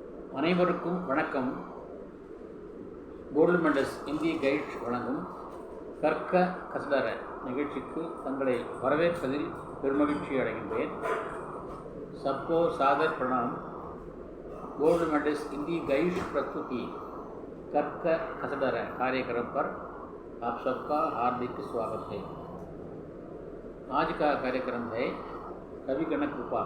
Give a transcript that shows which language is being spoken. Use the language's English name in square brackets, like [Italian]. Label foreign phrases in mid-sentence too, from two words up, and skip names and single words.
[Tamil] அனைவருக்கும் வணக்கம். கோல்டு மெடல்ஸ் இந்திய கைட் வழங்கும் கற்க கசடர நிகழ்ச்சிக்கு தங்களை வரவேற்பதில் பெருமகிழ்ச்சி அடைகின்றேன். [Hindi] सबको सादर प्रणाम. गोल्ड मेडल्स हिंदी गाइड प्रस्तुति कर्क कसडर कार्यक्रम पर आप सबका हार्दिक स्वागत है. आज का कार्यक्रम है कवि गणक कृपा.